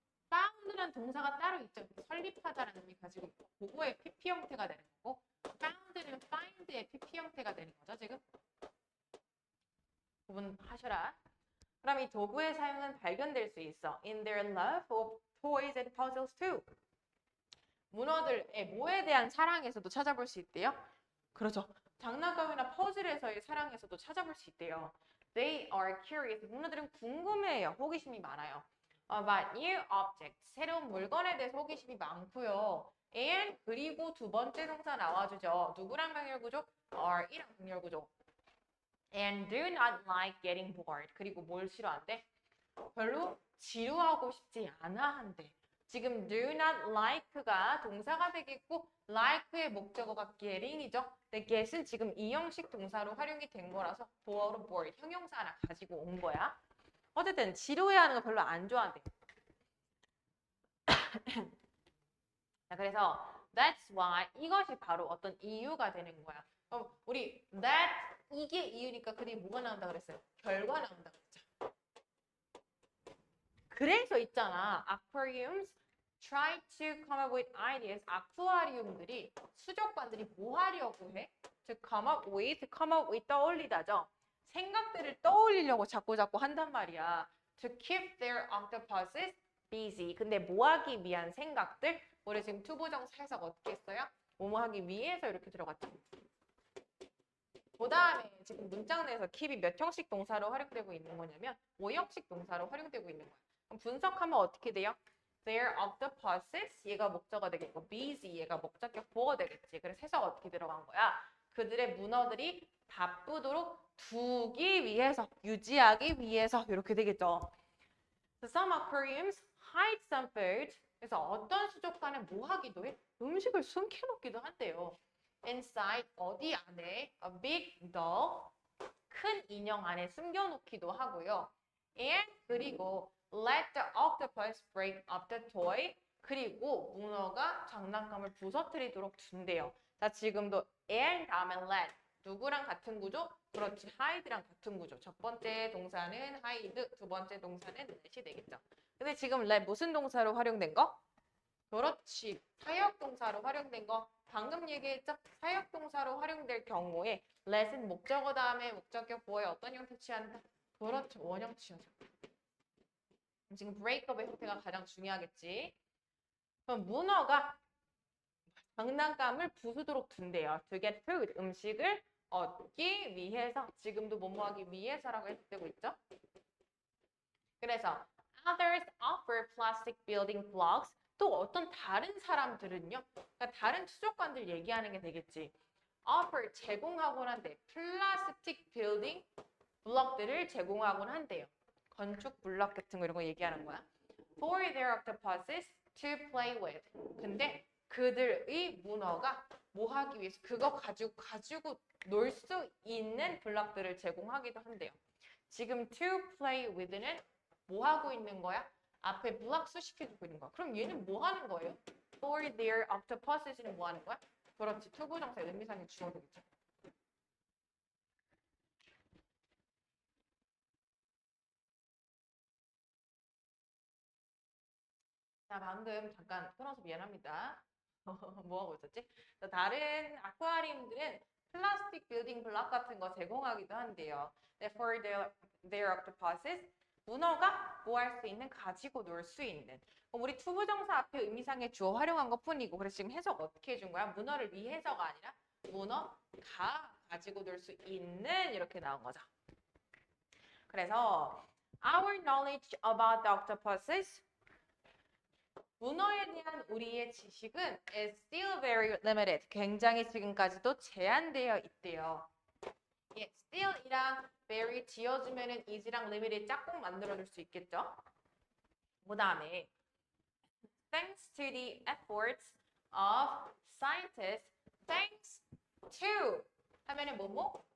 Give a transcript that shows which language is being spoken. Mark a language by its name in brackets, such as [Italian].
[Korean] found란 동사가 따로 있죠. 설립하다라는 의미 가지고 있고, 도구의 PP 형태가 되는 거고, found는 find의 PP 형태가 되는 거죠, 지금. 구분하셔라. 그럼 이 도구의 사용은 발견될 수 있어. [English] In their love of toys and puzzles too. [Korean] 문어들의 뭐에 대한 사랑에서도 찾아볼 수 있대요. 그렇죠. 장난감이나 퍼즐에서의 사랑에서도 찾아볼 수 있대요. [English] They are curious. [Korean] 문어들은 궁금해요. 호기심이 많아요. [English] About new objects. [Korean] 새로운 물건에 대해서 호기심이 많고요. [English] And [Korean] 그리고 두 번째 동사 나와주죠. 누구랑 병렬구조? are이랑 병렬구조. [English] And do not like getting bored. [Korean] 그리고 뭘 싫어한대? 별로 지루하고 싶지 않아 한대. 지금 [English] do not like [Korean] 가 동사가 되겠고 like의 목적어가 getting이죠. 근데 get은 지금 이형식 동사로 활용이 된 거라서 보어로 bored 형용사 하나 가지고 온 거야. 어쨌든 지루해하는 거 별로 안 좋아한대. 자, 그래서 [English] that's why [Korean] 이것이 바로 어떤 이유가 되는 거야. 그럼 우리 that 이게 이유니까 그 뒤에 뭐가 나온다 그랬어요? 결과 나온다 그랬죠. 그래서 있잖아. [English] aquariums try to come up with ideas. [Korean] 아쿠아리움들이 수족관들이 뭐 하려고 해? [English] to come up with [Korean] 떠올리다죠. 생각들을 떠올리려고 자꾸 한단 말이야. [English] to keep their octopuses busy. [Korean] 근데 뭐 하기 위한 생각들? 우리 지금 투부정사 해석 어떻게 했어요? 뭐뭐 하기 위해서 이렇게 들어갔죠. 그 다음에 지금 문장 내에서 keep이 몇 형식 동사로 활용되고 있는 거냐면 5형식 동사로 활용되고 있는 거야. 그럼 분석하면 어떻게 돼요? [English] Their octopuses [Korean] 얘가 목적어가 되겠고 busy 얘가 목적격 보어가 되겠지. 그래서 해석 어떻게 들어간 거야? 그들의 문어들이 바쁘도록 두기 위해서, 유지하기 위해서 이렇게 되겠죠. [English] So some aquariums hide some food. [Korean] 그래서 어떤 수족관은 뭐 하기도 해? 음식을 숨겨놓기도 한대요. [English] Inside [Korean] 어디 안에 [English] a big doll [Korean] 큰 인형 안에 숨겨놓기도 하고요. [English] And [Korean] 그리고 [English] let the octopus break up the toy. [Korean] 그리고 문어가 장난감을 부서뜨리도록 둔대요. 자, 지금도 and 다음에 let 누구랑 같은 구조? 그렇지, hide랑 같은 구조. 첫 번째 동사는 hide, 두 번째 동사는 let이 되겠죠. 근데 지금 let 무슨 동사로 활용된 거? 그렇지, 사역동사로 활용된 거. 방금 얘기했죠? 사역동사로 활용될 경우에 let은 목적어 다음에 목적격 보어에 어떤 형태 취한다? 그렇죠, 원형 취하죠. 지금 breakup의 형태가 가장 중요하겠지. 그럼 문어가 장난감을 부수도록 둔대요. [English] To get food, [Korean] 음식을 얻기 위해서. 지금도 뭐뭐 하기 위해서라고 해석되고 있죠. 그래서 [English] others offer plastic building blocks. [Korean] 또 어떤 다른 사람들은요. 그러니까 다른 수족관들 얘기하는 게 되겠지. offer 제공하곤 한대. 플라스틱 빌딩 블럭들을 제공하곤 한대요. 건축 블럭 같은 거 이런 거 얘기하는 거야. [English] For their octopuses to play with. [Korean] 근데 그들의 문어가 뭐 하기 위해서 그거 가지고 놀 수 있는 블럭들을 제공하기도 한대요. 지금 [English] to play with [Korean] 는 뭐 하고 있는 거야? 앞에 블럭 수식해주고 있는 거야. 그럼 얘는 뭐 하는 거예요? [English] For their octopuses [Korean] 는 뭐 하는 거야? 그렇지, 투부정사 의미상의 주어도 있죠. 자, 방금 잠깐 끊어서 미안합니다. 뭐 하고 있었지? 다른 아쿠아리움들은 플라스틱 빌딩 블럭 같은 거 제공하기도 한대요. [English] For their octopuses, [Korean] 문어가 뭐 할 수 있는? 가지고 놀 수 있는. 우리 투부정사 앞에 의미상의 주어 활용한 것 뿐이고, 그래서 지금 해석 어떻게 해준 거야? 문어를 위해서가 아니라 문어가 가지고 놀 수 있는 이렇게 나온 거죠. 그래서 [English] our knowledge about the octopuses [Korean] 문어에 대한 우리의 지식은 [English] is still very limited. [Korean] 굉장히 지금까지도 제한되어 있대요. 예, still이랑 very 지어주면은 is랑 limited 짝꿍 만들어줄 수 있겠죠. 그 다음에 [English] thanks to the efforts of scientists, thanks to [Korean] 하면은 뭐뭐?